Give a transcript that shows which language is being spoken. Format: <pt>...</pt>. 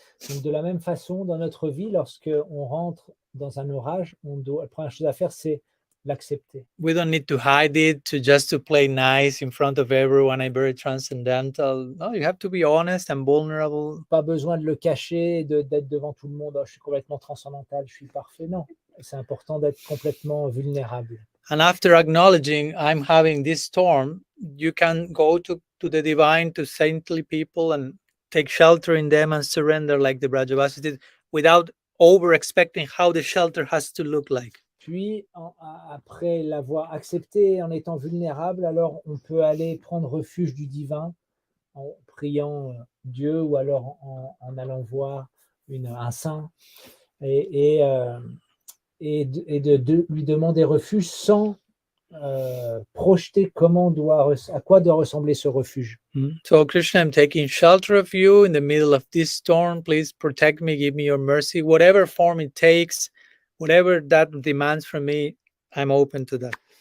<fr>Donc, de la même façon, dans notre vie, lorsque on rentre dans un orage, la première chose à faire, c'est l'accepter.</fr> <en>We don't need to hide it just to play nice in front of everyone. I'm very transcendental. No, you have to be honest and vulnerable.</en> <fr>Pas besoin de le cacher, d'être devant tout le monde. Oh, je suis complètement transcendantal, je suis parfait. Non, c'est important d'être complètement vulnérable.</fr> <en>And after acknowledging I'm having this storm, you can go to the divine, to saintly people and take shelter in them and surrender like the Brajavasis did without over expecting how the shelter has to look like.</en> <fr>Puis, après l'avoir accepté, en étant vulnérable, alors on peut aller prendre refuge du divin en priant Dieu ou alors en allant voir un saint et de lui demander refuge sans projeter à quoi doit ressembler ce refuge.</fr> <en>So Krishna, I'm taking shelter of you in the middle of this storm. Please protect me, give me your mercy, whatever form it takes, whatever that demands from me, I'm open to that.</en>